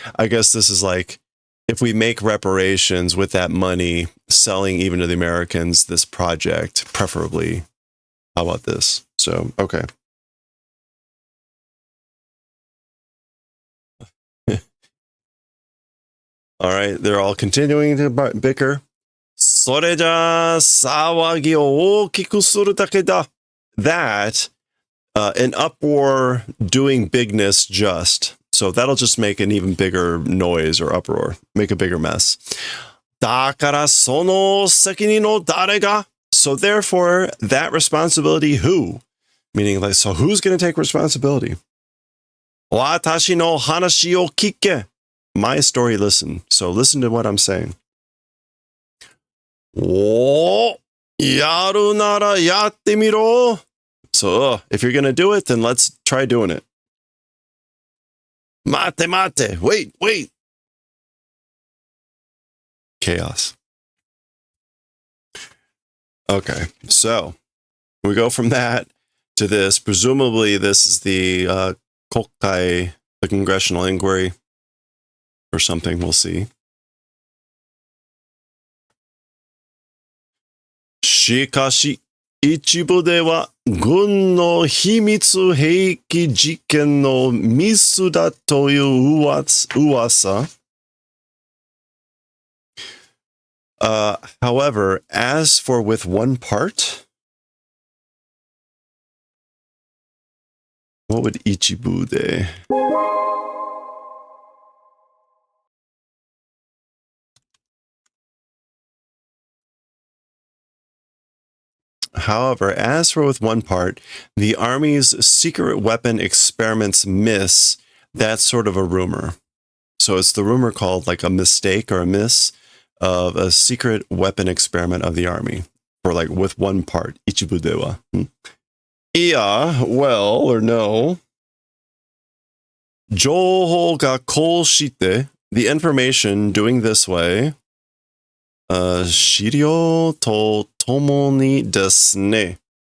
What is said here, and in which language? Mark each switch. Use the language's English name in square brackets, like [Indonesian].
[English] I guess this is like, if we make reparations with that money, selling even to the Americans this project, preferably. How about this? So, okay. All right, they're all continuing to bicker. [Japanese] それじゃ騒ぎを大きくするだけだ. [English] That, an uproar doing bigness just. So that'll just make an even bigger noise or uproar, make a bigger mess. [Japanese] だからその責任の誰が? [English] So therefore, that responsibility who? Meaning like, so who's going to take responsibility? [Japanese] 私の話を聞け. [English] My story listen. So listen to what I'm saying. [Japanese] おー、やるならやってみろ. [English] So, if you're going to do it, then let's try doing it. [Japanese] 待て待て. [English] Wait. Chaos. Okay, so we go from that to this. Presumably, this is the Kokkai, the congressional inquiry, or something. We'll see. [Japanese] しかし、一部では軍の秘密兵器実験のミスだという噂。 [English] However, as for with one part, what would Ichibu de? However, as for with one part, the army's secret weapon experiments miss. That's sort of a rumor. So it's the rumor called like a mistake or a miss of a secret weapon experiment of the army, or like with one part, Ichibu dewa. Yeah, well, or no. [Japanese] 情報がこうして, [English] the information doing this way, [Japanese] 資料とともにですね.